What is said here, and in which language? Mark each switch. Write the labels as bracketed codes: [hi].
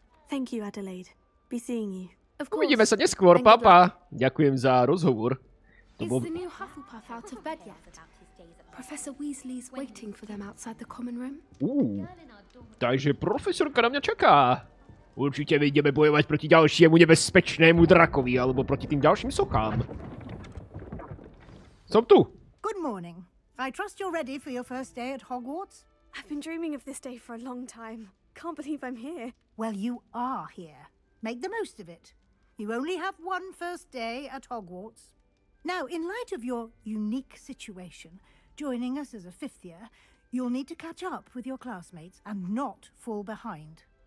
[en] Thank you, Adelaide. Be seeing you. Of course. [sk] Uvidíme sa neskôr, papa. Ďakujem za rozhovor. To [en] Is [sk] bol... [en] the new Hufflepuff out of bed yet? Professor Weasley's waiting for them outside the common room. [sk] Takže profesorka na mňa čaká. Určite ideme bojovať proti ďalšiemu nebezpečnému drakovi, alebo proti tým ďalším sochám. Som tu. [en] Good morning. I trust you're ready for your first day at Hogwarts? I've been dreaming of this day for a long time. Can't believe I'm here. Well, you are here. Make the most of it. You only have one first day at Hogwarts. Now, in light of your unique situation, joining us as a 5th year, you'll need to catch up with your classmates and not fall behind.